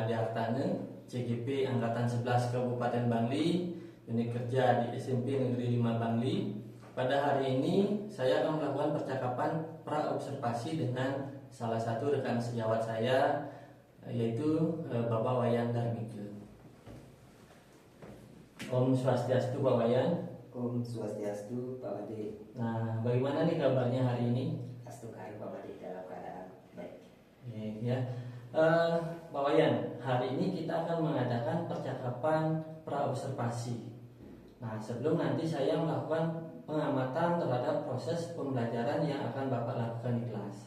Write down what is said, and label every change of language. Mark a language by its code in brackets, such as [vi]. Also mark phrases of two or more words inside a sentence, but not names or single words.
[id] Hartane, CGP Angkatan 11 Kabupaten Bangli, unit kerja di SMP Negeri 5 Bangli. Pada hari ini saya akan melakukan percakapan pra-observasi dengan salah satu rekan sejawat saya, yaitu Bapak Wayan Darmike. Om Swastiastu Pak Wayan. Om Swastiastu Pak Wade. Nah, bagaimana nih kabarnya hari ini? Astungkari Pak Wade dalam keadaan baik. Ya, Pak Wayan, hari ini kita akan mengadakan percakapan pra-observasi. Nah, sebelum nanti saya melakukan pengamatan terhadap proses pembelajaran yang akan Bapak lakukan di kelas.